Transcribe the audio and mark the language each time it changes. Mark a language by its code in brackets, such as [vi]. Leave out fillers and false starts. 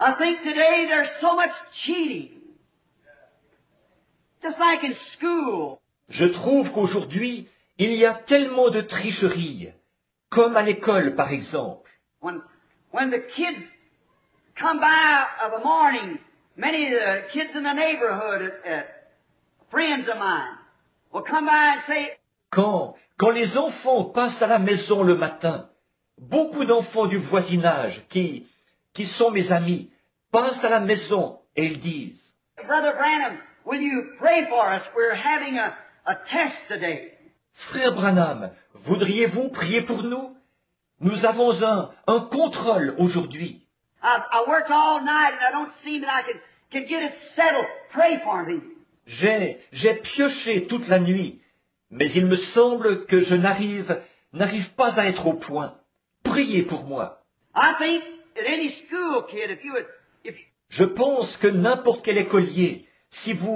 [en] I think today there's so much cheating. Just like in school. [fr] Je trouve qu'aujourd'hui, il y a tellement de tricheries, comme à l'école par exemple. [en] When the kids come by of a morning, many of the kids in the neighborhood, friends of mine, will come by and say, [fr] Quand les enfants passent à la maison le matin, beaucoup d'enfants du voisinage qui sont mes amis passent à la maison et ils disent [en] Brother Branham, will you pray for us? We're having a test today. [fr] Frère Branham, voudriez-vous prier pour nous? Nous avons un contrôle aujourd'hui. [en] I worked all night and I don't seem that I can get it settled. Pray for me. [fr] J'ai pioché toute la nuit, mais il me semble que je n'arrive pas à être au point. Priez pour moi. [en] I think that any school kid, [fr] Je pense que n'importe quel écolier, si